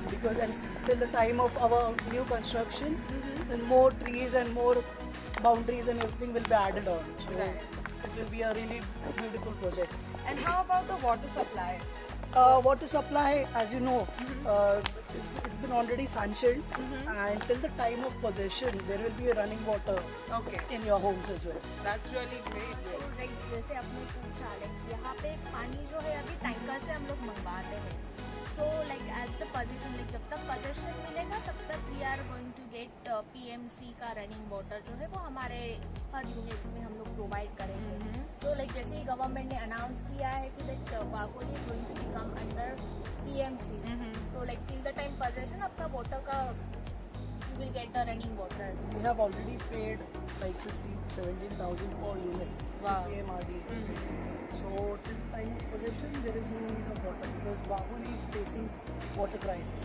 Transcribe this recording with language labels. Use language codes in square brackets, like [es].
[en] because till the time of our new construction, then more trees and more boundaries and everything will be added on. So Right. it will be a really beautiful project. And how about the water supply? Water supply, as you know, it's been already sanctioned, and till the time of possession, there will be a running water Okay. in your homes as well. That's really great. [hi] जैसे आपने पूछा यहाँ पे पानी जो है अभी tanker से हम लोग मंगवाते हैं. [en] So as the possession [hi] जब तक possession मिलेगा तब तक [en] we are going to get PMC [hi] का running water जो है वो हमारे हर यूनिट में हम लोग प्रोवाइड करेंगे. So जैसे ही गवर्नमेंट ने अनाउंस किया है कि Wagholi [en] is going to become under PMC. So till the time possession आपका water का you will get the running water. We have already paid like 17,000 per unit. Wow. PMRD. So till time of possession, there is no need of water because Wagholi is facing water crisis